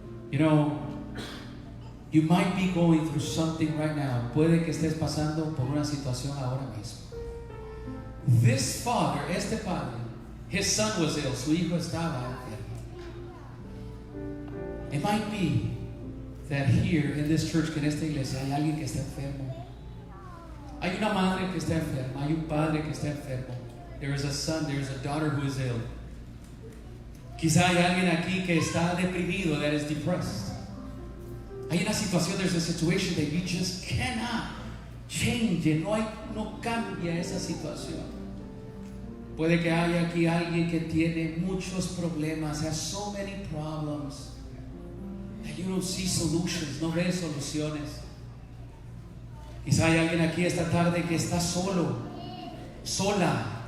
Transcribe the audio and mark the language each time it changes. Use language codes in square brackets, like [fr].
[en] You know, you might be going through something right now. [es] Puede que estés pasando por una situación ahora mismo. [en] This father, [es] este padre, [en] his son was ill, [es] su hijo estaba enfermo. [en] It might be that here in this church, [es] que en esta iglesia hay alguien que está enfermo. Hay una madre que está enferma, hay un padre que está enfermo. [en] There is a son, there is a daughter who is ill. [es] Quizá hay alguien aquí que está deprimido, [en] that is depressed. [es] Hay una situación, [en] there's a situation that you just cannot change it. [es] No cambia esa situación. Puede que haya aquí alguien que tiene muchos problemas, [en] has so many problems that you don't see solutions, [es] no ves soluciones. Quizá hay alguien aquí esta tarde que está solo, sola.